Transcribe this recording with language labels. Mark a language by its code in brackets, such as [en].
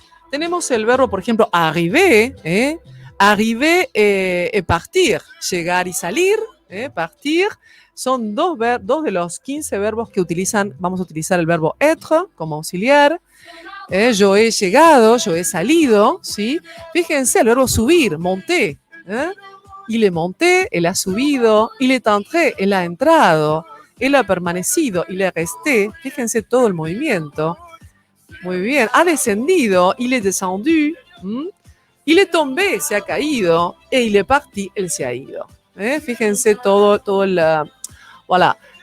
[es] Tenemos el verbo, por ejemplo, arriver, arriver et partir, llegar y salir, partir. Son dos de los 15 verbos que vamos a utilizar el verbo être como auxiliar. Yo he llegado, yo he salido, ¿sí? Fíjense, el verbo subir, monter. [fr] Il est monté, [es] él ha subido. [fr] Il est entré, [es] él ha entrado. Él ha permanecido, [fr] il est resté. [es] Fíjense todo el movimiento. Muy bien. Ha descendido, [fr] il est descendu. Il est tombé, [es] se ha caído. [fr] Et il est parti, [es] él se ha ido. Fíjense todo el... voilà.